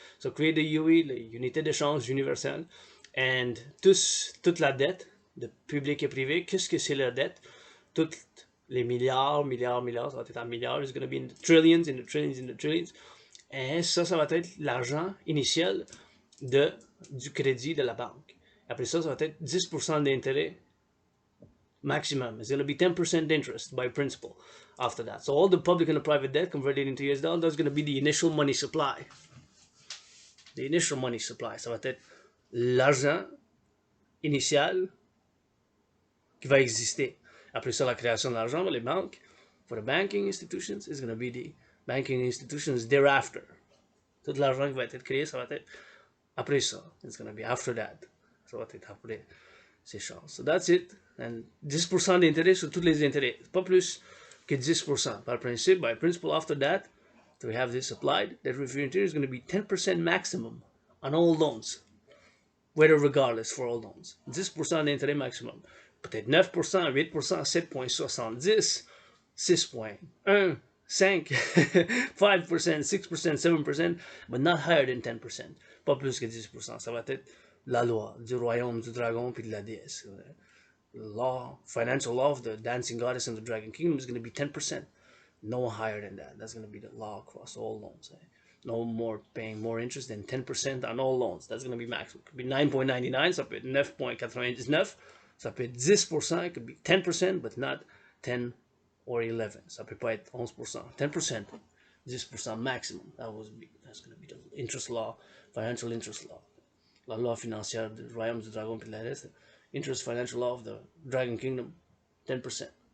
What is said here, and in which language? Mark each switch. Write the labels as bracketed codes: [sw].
[en] So create the UE, [fr] l'unité d'échange universelle, and toute la dette, de public et privé, qu'est-ce que c'est la dette? Toutes les milliards, ça va être en milliards, [en] it's going to be in the trillions, in the trillions, in the trillions. [fr] Et ça va être l'argent initial du crédit de la banque. Après ça va être 10% d'intérêt maximum. [en] It's going to be 10% interest by principal after that. So all the public and the private debt converted into US dollars, that's going to be the initial money supply. The initial money supply. [fr] Ça va être l'argent initial qui va exister. Après ça, la création de l'argent, les banques, [en] for the banking institutions, is going to be the banking institutions thereafter. [fr] Tout l'argent qui va être créé, ça va être après ça. [en] It's going to be after that. [fr] Ça va être après ces choses. [en] So that's it. And [fr] 10% d'intérêt sur tous les intérêts. Pas plus que 10%. Par principe, [en] by principle after that, to have this applied, that refusion theory is going to be 10% maximum on all loans. Whether regardless for all loans. [fr] 10% d'intérêt maximum. [en] Peut-être 9%, 8%, 7.70, 6.1, 5, 5%, 6%, 7%, but not higher than 10%. [fr] Pas plus que 10%. Ça va être la loi du royaume du dragon puis de la déesse. [en] Law, financial law of the dancing goddess and the dragon kingdom is going to be 10%. No higher than that. That's going to be the law across all loans. No more paying more interest than 10% on all loans. That's going to be maximum. It could be 9.99, [fr] ça peut être 9.99. Ça peut être 10%, [en] it could be 10%, but not 10 or 11. [fr] Ça peut pas être 11%. 10%, 10% maximum. [en] That's going to be the interest law, financial interest law. [fr] La loi financière du royaume du dragon puis de la reste. [en] Interest financial law of the Dragon Kingdom, 10%.